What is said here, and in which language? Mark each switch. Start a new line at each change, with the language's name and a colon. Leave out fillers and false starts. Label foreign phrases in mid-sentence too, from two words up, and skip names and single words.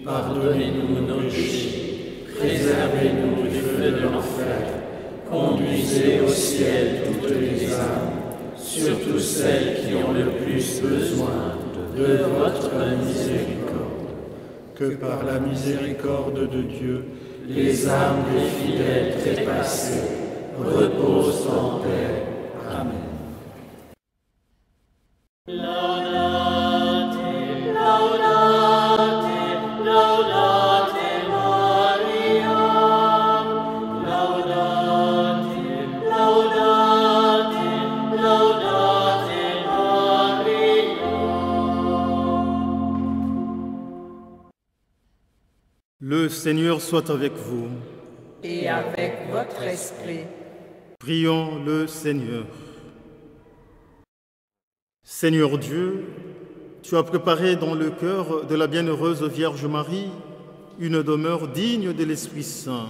French: Pardonnez-nous nos péchés, préservez-nous du feu de l'enfer, conduisez au ciel toutes les âmes, surtout celles qui ont le plus besoin de votre miséricorde. que par la miséricorde de Dieu, Les âmes des fidèles trépassés reposent en paix. Amen.
Latin: Laudate, laudate, laudate Maria. Laudate, laudate, laudate Maria.
French: Le Seigneur soit avec vous. Et avec votre esprit. Prions le Seigneur. Seigneur Dieu, tu as préparé dans le cœur de la bienheureuse Vierge Marie une demeure digne de l'Esprit Saint.